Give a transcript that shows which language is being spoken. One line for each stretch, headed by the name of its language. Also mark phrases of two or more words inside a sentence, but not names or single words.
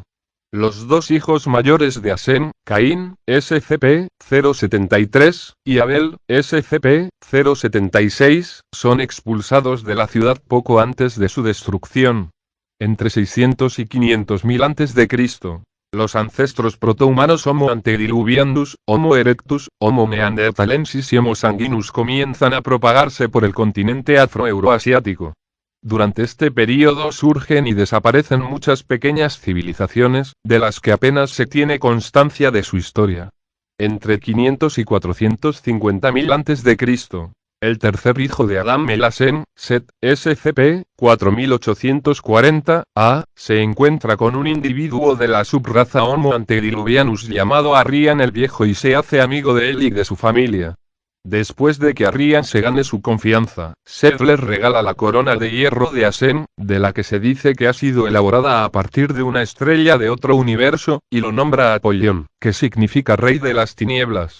Spanish: Los dos hijos mayores de Asen, Caín, SCP-073, y Abel, SCP-076, son expulsados de la ciudad poco antes de su destrucción. Entre 600 y 500.000 a.C., los ancestros protohumanos Homo antediluvianus, Homo erectus, Homo neanderthalensis y Homo sanguinus comienzan a propagarse por el continente afroeuroasiático. Durante este período surgen y desaparecen muchas pequeñas civilizaciones, de las que apenas se tiene constancia de su historia. Entre 500 y 450.000 a.C., el tercer hijo de Adam Melassen, Set, SCP-4840-A, se encuentra con un individuo de la subraza Homo antediluvianus llamado Arrian el Viejo y se hace amigo de él y de su familia. Después de que Arrian se gane su confianza, Set le regala la corona de hierro de Asen, de la que se dice que ha sido elaborada a partir de una estrella de otro universo, y lo nombra Apollón, que significa Rey de las Tinieblas.